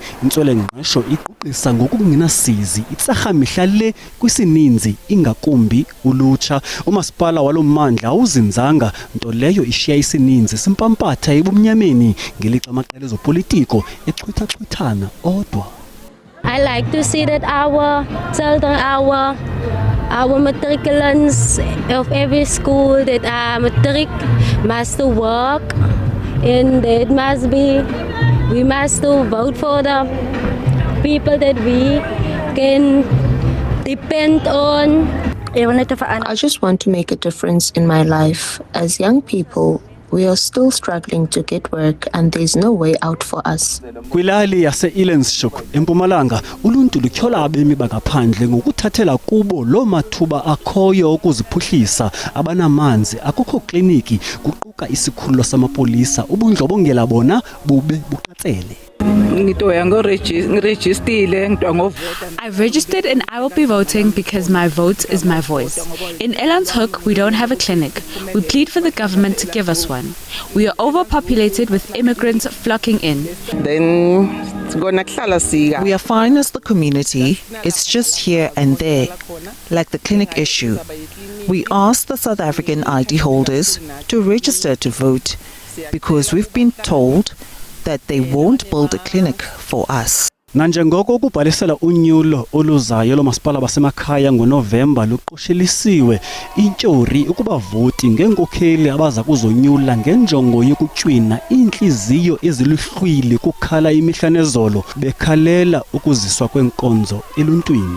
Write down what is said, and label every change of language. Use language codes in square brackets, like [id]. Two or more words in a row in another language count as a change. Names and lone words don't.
[xh] Intswelangqesho iquqisa ngokungenasizi itsarha mihla le kwisininzi ingakumbi ulutsha. Umasipala walommandla awuzinzanga, nto leyo ishiya isininzi simpampatha ebumnyameni ngelixa amaqela ezopolitiko echwitha-chwithana odwa. [en] I like to see that our children, our matriculants of every school that are matric must work, and it must be, we must vote for the people that we can depend on. I just want to make a difference in my life. As young people, we are still struggling to get work and there's no way out for us. [xh] Kwilali yase-Ellenshoek eMpumalanga uluntu lutyhola abemi bangaphandle ngokuthathela kubo loo mathuba akhoyo okuziphuhlisa. Abanamanzi, akukho kliniki, kuquka isikhululo samapolisa, ubundlobongela bona bube buqatsele. [en] I've registered and I will be voting because my vote is my voice. In Elandshoek, we don't have a clinic. We plead for the government to give us one. We are overpopulated with immigrants flocking in. We are fine as the community. It's just here and there, like the clinic issue. We asked the South African ID holders to register to vote because we've been told that they won't build a clinic for us. [xh] Nanjengoko ukubhalisela unyulo oluzayo lomasipala basemakhaya ngoNovemba luqoshelisiwe intyori ukubavoti ngenkokheli abaza kuzonyula ngenjongo yokutywina inhliziyo eziluhlwili kukhala imihla nezolo bekhalela ukuziswa kwenkonzo eluntwini.